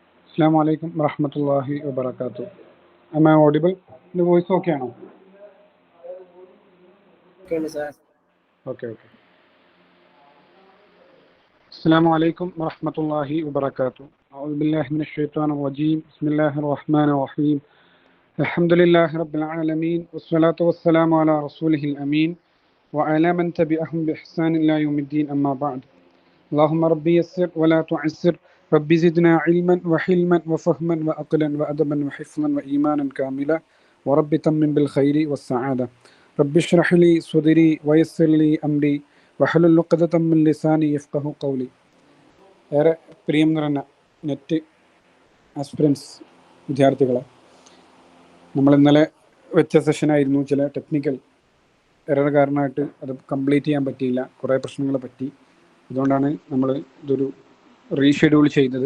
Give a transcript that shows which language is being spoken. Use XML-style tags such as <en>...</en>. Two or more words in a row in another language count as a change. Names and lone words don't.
<ar>السلام عليكم ورحمة الله وبركاته.</ar> <en>Am I audible? The voice okay now? Okay, sir. Okay.</en> <ar>السلام عليكم ورحمة الله وبركاته. أعوذ بالله من الشيطان الرجيم. بسم الله الرحمن الرحيم. الحمد لله رب العالمين والصلاة والسلام على رسوله الأمين وعلى من تبعهم بإحسان إلى يوم الدين أما بعد. اللهم ربي يسر ولا تعسر ربي زدنا علما وحلما وفهما وأقلا وأدبا وحفظا وإيمانا كاملا ورب تمن بالخير والسعادة رب اشرح لي صدري ويسر لي أمري وحلل عقدة من لساني يفقه قولي.</ar> <ml>ഏറെ പ്രിയം നിറഞ്ഞ</ml> <en>NET aspirants</en> <ml>വിദ്യാർത്ഥികളെ, നമ്മൾ ഇന്നലെ വെച്ച സെഷനായിരുന്നു. ചില</ml> <en>technical error</en> <ml>കാരണമായിട്ട് അത് കംപ്ലീറ്റ് ചെയ്യാൻ പറ്റിയില്ല. കുറേ പ്രശ്നങ്ങൾ പറ്റി. അതുകൊണ്ടാണ് നമ്മൾ ഇതൊരു റീഷെഡ്യൂൾ ചെയ്തത്.</ml>